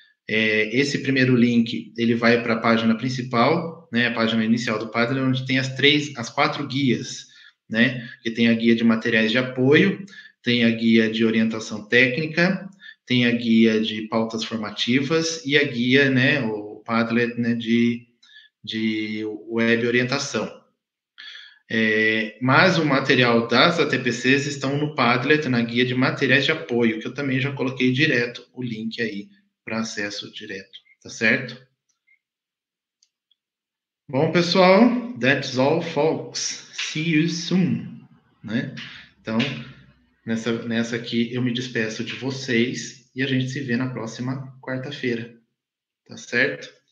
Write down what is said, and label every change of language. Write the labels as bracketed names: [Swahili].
[Portuguese] Esse primeiro link, ele vai para a página principal, né, a página inicial do Padlet, onde tem as 4 guias, né, que tem a guia de materiais de apoio, tem a guia de orientação técnica, tem a guia de pautas formativas e a guia, né, o Padlet, né, de web orientação. Mas o material das ATPCs estão no Padlet, na guia de materiais de apoio, que eu também já coloquei direto o link aí para acesso direto, tá certo? Bom, pessoal, [English] that's all, folks. See you soon, [Portuguese] né? Então, nessa aqui eu me despeço de vocês e a gente se vê na próxima quarta-feira. Tá certo?